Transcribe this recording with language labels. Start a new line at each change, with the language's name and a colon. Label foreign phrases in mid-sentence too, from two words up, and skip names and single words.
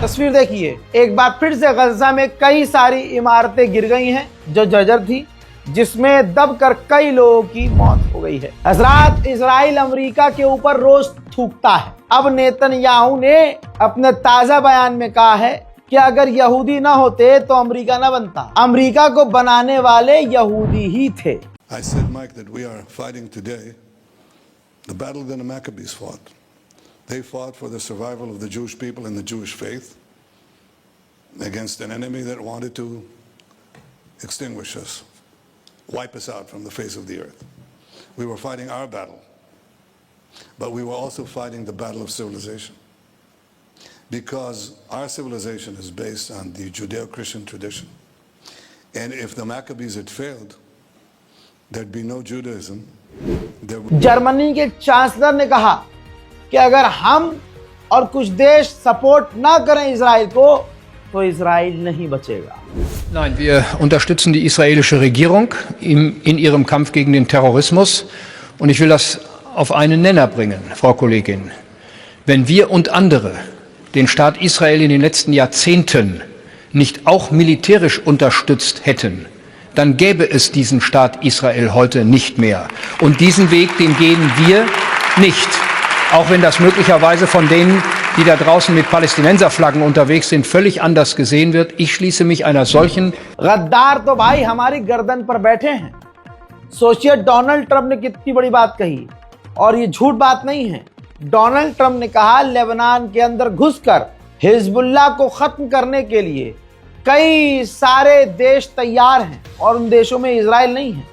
Hindi: तस्वीर देखिए, एक बार फिर से गजा में कई सारी इमारतें गिर गई हैं जो जर्जर थी, जिसमें दबकर कई लोगों की मौत हो गई है। हजरात, इजराइल अमेरिका के ऊपर रोज थूकता है। अब नेतन्याहू ने अपने ताजा बयान में कहा है कि अगर यहूदी ना होते तो अमेरिका ना बनता। अमेरिका को बनाने वाले यहूदी ही थे।
English: I said, Mike, that we are fighting today the battle that the Maccabees fought. They fought for the survival of the Jewish people and the Jewish faith against an enemy that wanted to extinguish us, wipe us out from the face of the earth. We were fighting our battle, but we were also fighting the battle of civilization, because our civilization is based on the Judeo-Christian tradition. And if the Maccabees had failed, there'd be no Judaism.
Hindi: जर्मनी के चांसलर ने कहा कि अगर हम और कुछ देश सपोर्ट ना करें इजराइल को तो इजराइल नहीं बचेगा।
German: Nein, wir unterstützen die israelische Regierung in ihrem Kampf gegen den Terrorismus. Und ich will das auf einen Nenner bringen, Frau Kollegin. Wenn wir und andere den Staat Israel in den letzten Jahrzehnten nicht auch militärisch unterstützt hätten, dann gäbe es diesen Staat Israel heute nicht mehr. Und diesen Weg, den gehen wir nicht. Auch wenn das möglicherweise von denen, die da draußen mit Palästinenserflaggen unterwegs sind, völlig anders gesehen wird. Ich schließe mich einer solchen...
Hindi: गद्दार तो भाई हमारी गर्दन पर बैठे हैं। सोचिए डोनाल्ड ट्रंप ने कितनी बड़ी बात कही, और ये झूठ बात नहीं है। डोनाल्ड ट्रंप ने कहा लेबनान के अंदर घुसकर हिजबुल्लाह को खत्म करने के लिए कई सारे देश तैयार हैं, और उन देशों में इजराइल नहीं है।